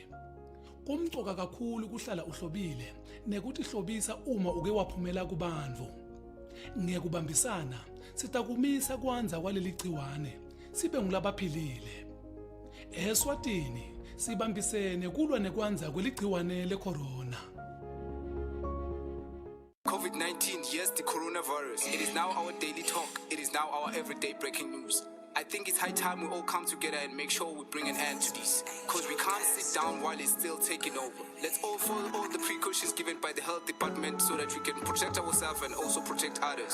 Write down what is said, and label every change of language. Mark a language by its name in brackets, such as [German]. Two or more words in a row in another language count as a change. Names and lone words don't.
[Swati] Kumcoka kakhulu kuhlala uhlobile nekuthi hlobisa uma uke waphumela kubantu. Ngekubambisana sitakumisa kwanza kwaleli gciwane sibe ngulabaphilile. Eswatini sibambisene kulwa nekwanza kweligciwane lecorona. [English] COVID-19, yes, the coronavirus. It is now our daily talk. It is now our everyday breaking news. I think it's high time we all come together and make sure we bring an end to this. Because we can't sit down while it's still taking over. Let's all follow all the precautions given by the health department so that we can protect ourselves and also protect others.